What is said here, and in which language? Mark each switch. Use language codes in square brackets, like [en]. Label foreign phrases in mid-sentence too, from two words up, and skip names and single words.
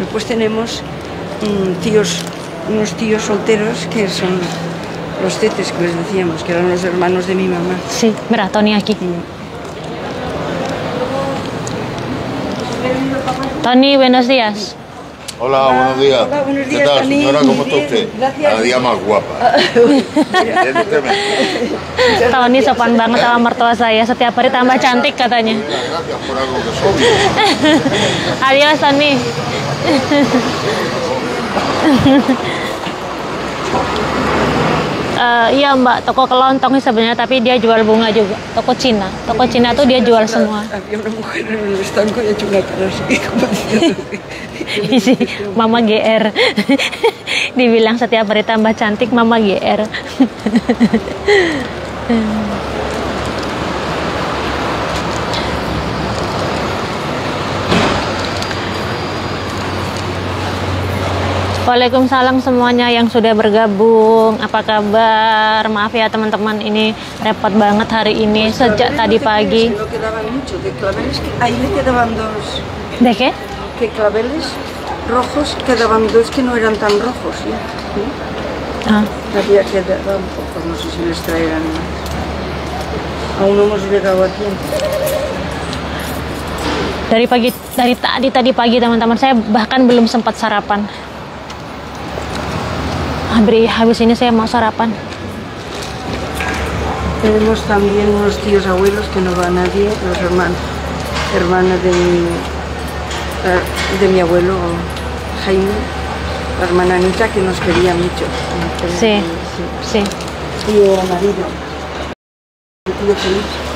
[es] Después tenemos unos tíos solteros que son los tetes que les decíamos, que eran los hermanos de mi mamá. Sí, mira, Tony aquí. Tony, buenos días. Hola, buenos días. Hola, buenos ¿Qué días, tal, Tony? señora? ¿Cómo está Bien, usted? gracias. Cada día más guapa. Evidentemente. [id] Tony sopan banget sama mertua saya. Setiap hari tambah cantik katanya. [es] Gracias por algo que soy. Adios, Tony. [id] Iya Mbak, toko kelontong sih sebenarnya, tapi dia jual bunga juga. Toko Cina tuh dia jual semua. [es] Había una mujer en el estanco y ha hecho una cara así, como diciendo... [id] Isi Mama GR. Dibilang setiap hari tambah cantik Mama GR. Waalaikumsalam semuanya yang sudah bergabung. Apa kabar? Maaf ya teman-teman, ini repot banget hari ini sejak tadi pagi. [es] No quedaban mucho, de claveles, ahí me quedaban 2. ¿De qué? Que claveles rojos quedaban 2 que no eran tan rojos, ¿ya? Ah. Había quedado un poco, no sé si les traerán más. Aún no hemos llegado a tiempo. [id] Dari tadi pagi teman-teman, saya bahkan belum sempat sarapan. Habis ini saya mau sarapan. [es] Tenemos también unos tíos abuelos que no va nadie, los hermanas de mi abuelo Jaime, la hermana Anita, que nos quería mucho. Sí, sí. Y el marido, el tío Feliz.